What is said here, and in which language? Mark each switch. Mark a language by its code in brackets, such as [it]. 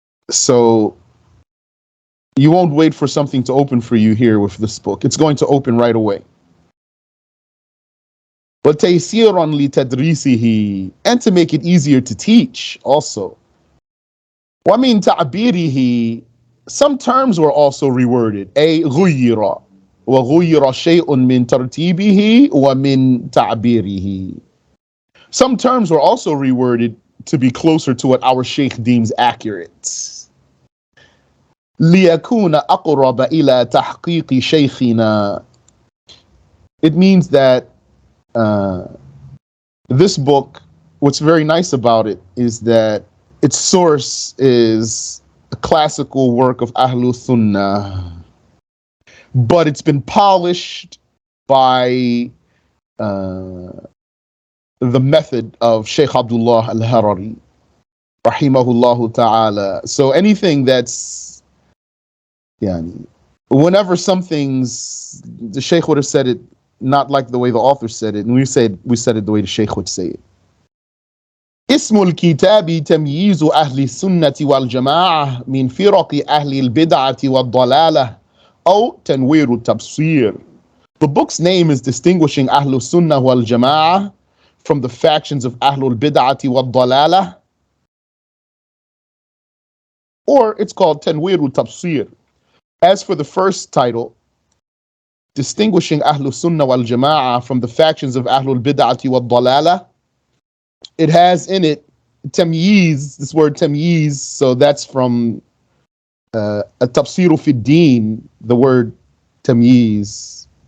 [en] So you won't wait for something to open for you here with this book. It's going to open right away. [ar] وَتَيْسِيرًا لِتَدْرِيسِهِ, [en] and to make it easier to teach also. [ar] وَمِنْ تَعْبِيرِهِ, [en] some terms were also reworded. [ar] غُيِّرَ, وغير شيء من ترتيبه ومن تعبيره. [en] Some terms were also reworded to be closer to what our Shaykh deems accurate. [ar] ليكون أقرب إلى تحقيق شيخنا. [en] It means that this book, what's very nice about it is that its source is a classical work of Ahlus-Sunnah, but it's been polished by the method of Shaykh Abdullah Al-Harari, rahimahullah ta'ala. So anything that's, whenever something's, the Shaykh would have said it not like the way the author said it, and we said it the way the Shaykh would say it. [ar] اسم الكتاب تمييز أهل السنة والجماعة من فرق أهل البدعة والضلالة أو Tanwirut-Tabsir. [en] The book's name is Distinguishing Ahlus-Sunnah Wal-Jamaʿah from the Factions of Ahlul-Bidďah Wad-Dalalah, or it's called Tanwirut-Tabsir. As for the first title, Distinguishing Ahlus-Sunnah Wal-Jamaʿah from the Factions of Ahlul-Bidďah Wad-Dalalah, it has in it tamyiz, this word tamyiz, so that's from At-Tafsiru fi Deen, the word tamyiz.